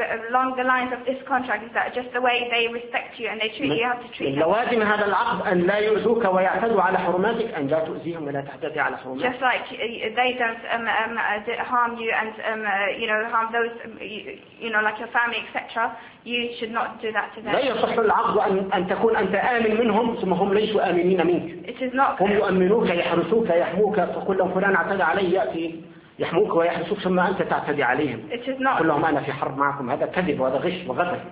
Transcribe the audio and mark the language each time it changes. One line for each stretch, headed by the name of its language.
English: Along the lines of this contract is that just the way they respect you and they treat you, you have to treat them.
Arabic: لوازم هذا العقد أن لا يؤذوك ويعتدوا على حرماتك أن لا تؤذيهم ولا تعتدي على حرماتك.
English: Just like they don't harm you and harm those like your family etc. You should not do that to them.
Arabic: لا يصح العقد أن تكون أنت آمن منهم ثم هم ليسوا آمنين منك.
English: It is not.
Arabic: هم يؤمنوك يحرسوك يحموك تقول لهم فلان اعتدى علي يأتي. يحموك ويحسوك ثم أنت تعتدي عليهم. كلهم أنا في حرب معكم هذا كذب وهذا غش وغدر.